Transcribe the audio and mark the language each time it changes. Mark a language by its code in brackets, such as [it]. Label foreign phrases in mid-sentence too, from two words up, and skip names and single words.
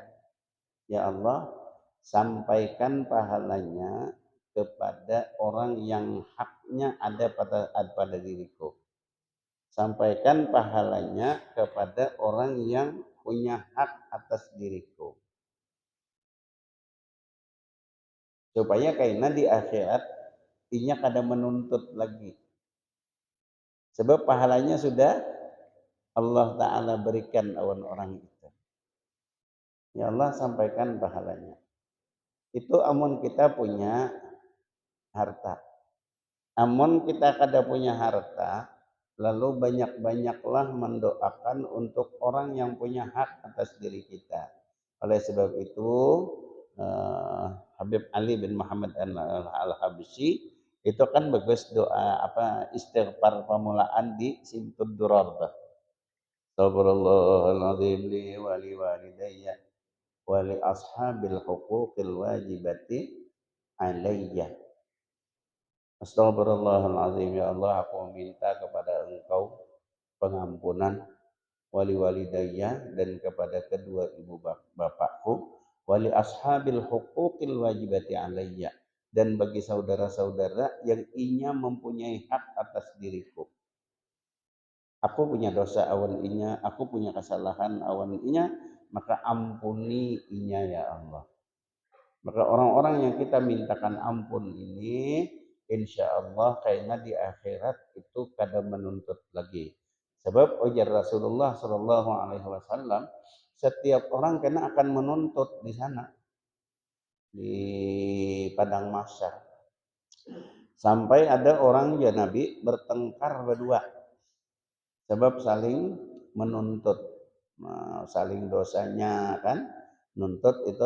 [bjn] Ya Allah, sampaikan pahalanya kepada orang yang haknya ada pada diriku. Sampaikan pahalanya kepada orang yang punya hak atas diriku. Supaya karena di akhirat inya kada menuntut lagi. Sebab pahalanya sudah Allah Ta'ala berikan awan orang itu. Ya Allah sampaikan pahalanya. Itu amun kita punya harta. Amun kita kada punya harta, lalu banyak-banyaklah mendoakan untuk orang yang punya hak atas diri kita. Oleh sebab itu, Habib Ali bin Muhammad Al-Habsyi itu kan bagus doa istighfar pemulaan di Simtud Durar. [ar] أستغفر الله العظيم لي ولوالدي ولأصحاب الحقوق الواجبات علي. Astagfirullahaladzim, [bjn] ya Allah, aku meminta kepada Engkau pengampunan [ar] ولوالدي [bjn] dan kepada kedua ibu bapakku, [ar] ولأصحاب الحقوق الواجبات علي, [bjn] dan bagi saudara-saudara yang inya mempunyai hak atas diriku. Aku punya dosa awan inya, aku punya kesalahan awan inya, maka ampuni inya ya Allah. Maka orang-orang yang kita mintakan ampun ini, [ar] إن شاء الله [bjn] kayaknya di akhirat itu kada menuntut lagi. Sebab ujar Rasulullah [ar] صلى الله عليه وسلم, [bjn] setiap orang kena akan menuntut di sana di padang mahsyar. Sampai ada orang ya Nabi bertengkar berdua, sebab saling menuntut, saling dosanya kan, nuntut itu.